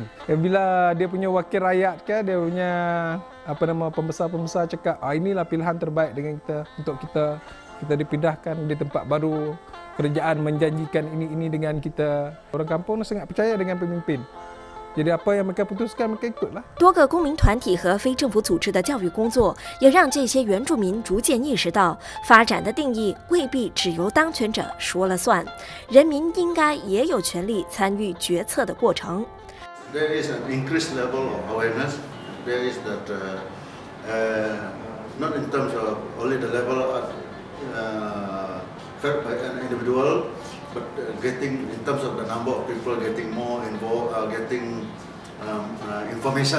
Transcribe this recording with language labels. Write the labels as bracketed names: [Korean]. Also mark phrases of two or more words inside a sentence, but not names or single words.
[Malay] Bila dia punya wakil rakyat ke, dia punya pembesar-pembesar cakap, inilah pilihan terbaik dengan kita untuk kita dipindahkan di tempat baru, kerajaan menjanjikan ini dengan kita. Orang kampung sangat percaya dengan pemimpin. Jadi apa yang mereka putuskan mereka ikutlah. [Chinese] 多个公民团体和非政府组织的教育工作，也让这些原住民逐渐意识到，发展的定义未必只由当权者说了算，人民应该也有权利参与决策的过程。 [English] There is an increased level of awareness. There is that not in terms of only the level of felt by an individual, but getting in terms of the number of people getting more involved, getting information.